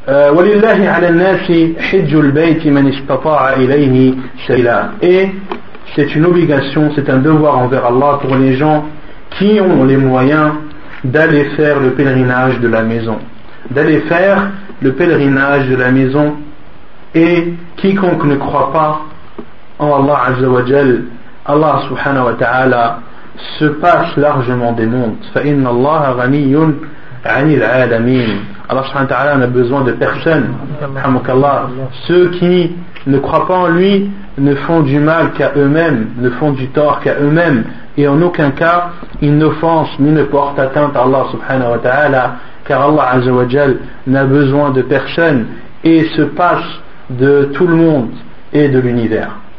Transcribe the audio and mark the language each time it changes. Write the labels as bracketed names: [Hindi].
[Arabic] ولله على الناس حج البيت من استطاع إليه سبيلا. [French] Et c'est une obligation, c'est un devoir envers Allah pour les gens qui ont les moyens d'aller faire le pèlerinage de la maison. D'aller faire le pèlerinage de la maison. Et quiconque ne croit pas en Allah Azza wa Jal, Allah Subhanahu wa Ta'ala se passe largement des mondes. [Arabic] فإن الله غني عن العالمين. [French] Allah subhanahu wa ta'ala n'a besoin de personne. Ceux qui ne croient pas en lui ne font du mal qu'à eux-mêmes, ne font du tort qu'à eux-mêmes, et en aucun cas ils n'offensent ni ne portent atteinte à Allah subhanahu wa ta'ala, car Allah azza wa jal n'a besoin de personne et se passe de tout le monde et de l'univers.